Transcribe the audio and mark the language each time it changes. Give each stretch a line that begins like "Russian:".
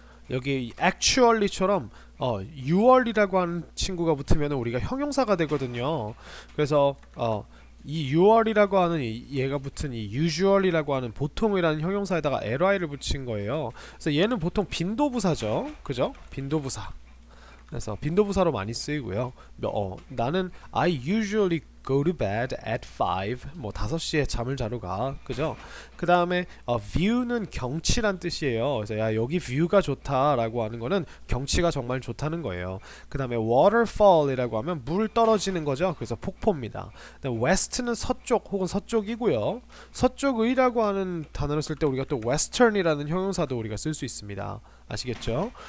Korean: 여기 actually처럼 u얼이라고 하는 친구가 붙으면 우리가 형용사가 되거든요. 그래서 이 u얼이라고 하는 얘가 붙은 이 usual이라고 하는 보통이라는 형용사에다가 ly를 붙인 거예요. 그래서 얘는 보통 빈도부사죠. 그죠? 빈도부사. 그래서 빈도부사로 많이 쓰이고요. 나는
English: I usually go to bed at 5.
Korean: 뭐 5시에 잠을 자러 가. 그죠? 그 다음에 view는 경치란 뜻이에요. 그래서 야 여기 뷰가 좋다라고 하는 거는 경치가 정말 좋다는 거예요. 그 다음에 waterfall이라고 하면 물 떨어지는 거죠. 그래서 폭포입니다. west는 서쪽 혹은 서쪽이고요. 서쪽의라고 하는 단어를 쓸 때 우리가 또 western이라는 형용사도 우리가 쓸 수 있습니다. 아시겠죠?